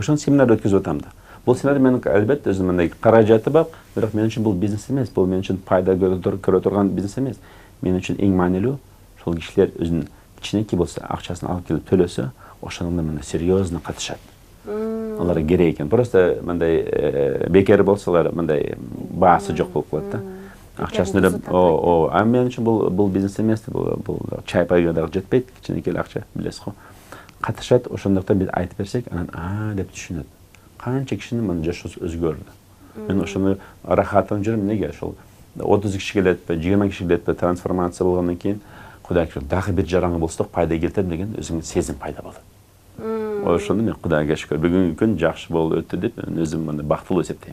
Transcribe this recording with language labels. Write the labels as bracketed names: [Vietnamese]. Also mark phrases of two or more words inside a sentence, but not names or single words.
[Kyrgyz] Ошон семинар өткөзүп атам да. Бул семинар менин албетте өзүм мындай каражаты бар, бирок мен үчүн бул бизнес эмес, бул мен үчүн пайда көрө турган бизнес эмес. Мен үчүн эң маанилүү ошол кишилер өзүнүн кичинекей болсо акчасын алып келип төлөсө, ошондо мына серьезно катышат. Аларга керек экен. Просто мындай бекер болсолар, мындай баасы жок болуп калат да. Акчасын төлеп, [Kazakh] а мен үшін бұл бизнес емес, бұл чай пайға да жетпейді, кішкенекей ақша, білесіз ғой. Қатышады, [Kyrgyz] ошондуктан біз айтып берсек, анан деп түшүнөт. Канча кишинин мына жашоосу өзгөрдү. Мен ошону рахаттанып жүрөм, неге ошол 30 киши келет, 20 киши келет, трансформация болгондон кийин Кудай дагы бир жараңы болсок пайда келтирем деген өзүңө сезим пайда болот. Ошону мен Кудайга шүкүр, бүгүнкү күн жакшы болуп өттү деп өзүм мындай бактылуу эсептейм.